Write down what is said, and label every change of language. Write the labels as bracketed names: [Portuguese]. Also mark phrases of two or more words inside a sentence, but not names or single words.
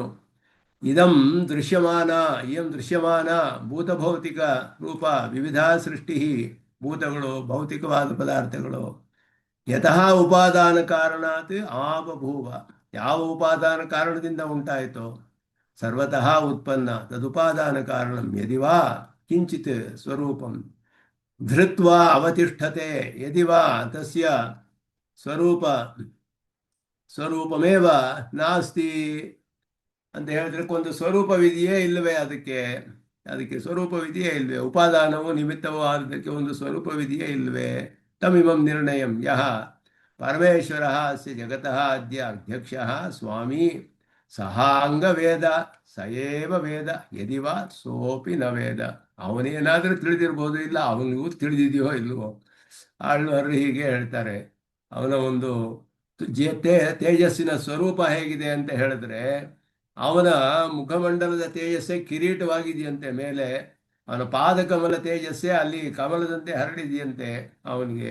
[Sanskrit] ಇದಂ ದೃಶ್ಯಮಾನ, ಇಯಂ ದೃಶ್ಯಮಾನ ಭೂತಭೌತಿಕ ರೂಪ ವಿವಿಧ ಸೃಷ್ಟಿ, [Kannada] ಭೂತಗಳು ಭೌತಿಕವಾದ ಪದಾರ್ಥಗಳು. [Sanskrit] ಯತಃ ಉಪಾದಾನ ಕಾರಣಾತ್ ಆಬಭೂವ, [Kannada] ಯಾವ ಉಪಾದಾನ ಕಾರಣದಿಂದ ಉಂಟಾಯಿತೋ [Sanskrit] ಸರ್ವತಃ ಉತ್ಪನ್ನ ತದುಪಾದಾನ ಕಾರಣಂ ಯದಿವಾ ಕಿಂಚಿತ್ ಸ್ವರೂಪಂ ಧೃತ್ವಾ ಅವತಿಷ್ಠತೆ ಯದಿವಾ ತಸ್ಯ ಸ್ವರೂಪಮೇವ ನಾಸ್ತಿ [Kannada] ಅಂತ ಹೇಳಿದ್ರೆ ಒಂದು ಸ್ವರೂಪವಿದೆಯೇ ಇಲ್ಲವೇ? ಅದಕ್ಕೆ ಸ್ವರೂಪವಿದೆಯೇ ಇಲ್ವೇ? ಉಪಾದಾನವು ನಿಮಿತ್ತವೂ ಆದಕ್ಕೆ ಒಂದು ಸ್ವರೂಪವಿದೆಯೇ ಇಲ್ವೇ? [Sanskrit] ತಮಿಮಂ ನಿರ್ಣಯಂ ಯಹ ಪರಮೇಶ್ವರ ಅಸ್ಯ ಜಗತಃ ಅದ್ಯ ಅಧ್ಯಕ್ಷ ಸ್ವಾಮಿ ಸಹ ಅಂಗವೇದ ಸಯೇವ ವೇದ ಯದಿವಾ ಸೋಪಿ ನ ವೇದ. [Kannada] ಅವನೇನಾದರೂ ತಿಳಿದಿರ್ಬೋದು, ಇಲ್ಲ ಅವನಿಗೂ ತಿಳಿದಿದೆಯೋ ಇಲ್ವೋ. ಆಳ್ವಾರು ಹೀಗೆ ಹೇಳ್ತಾರೆ. ಅವನ ಒಂದು ತೇಜಸ್ಸಿನ ಸ್ವರೂಪ ಹೇಗಿದೆ ಅಂತ ಹೇಳಿದ್ರೆ, ಅವನ ಮುಖಮಂಡಲದ ತೇಜಸ್ಸೇ ಕಿರೀಟವಾಗಿದೆಯಂತೆ ಮೇಲೆ, ಅವನ ಪಾದಕಮಲ ತೇಜಸ್ಸೇ ಅಲ್ಲಿ ಕಮಲದಂತೆ ಹರಡಿದೆಯಂತೆ ಅವನಿಗೆ.